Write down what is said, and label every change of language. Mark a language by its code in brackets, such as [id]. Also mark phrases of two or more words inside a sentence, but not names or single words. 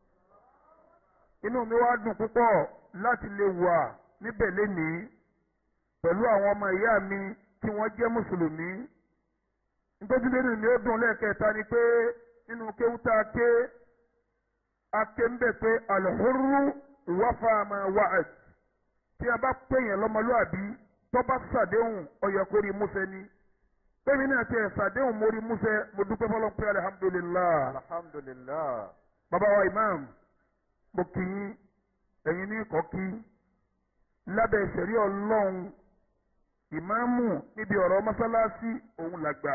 [yo] Inú mi wá dùn púpọ̀ láti lè wà níbẹ̀ lénìí pẹ̀lú àwọn ọmọ ìyá mi tí wọ́n jẹ́ mùsùlùmí. Nítorí lẹ́nu ni ó dùn lẹ́ẹ̀kẹta ni pé nínú kéwútà ake ń bẹ̀ pé [ar] الحر وفى ما وعد. [yo] Tí a bá pèèyàn lọ́mọlúàbí tó bá ṣàdéhùn ó yẹ kó rí múṣẹ ni. Bẹ́ẹ̀ni náà ti ẹ̀ ṣàdéhùn mo rí múṣẹ mo dúpẹ́ fọlọ́n pé alihamudulilayi. alhamdulilah. Bàbá wa imam mo kì í ẹ̀yin ní kọ́kí lábẹ́ ìṣẹ̀rí ọlọ́run ìmáàmù níbi ọ̀rọ̀ mọ́sálásí òun làgbà.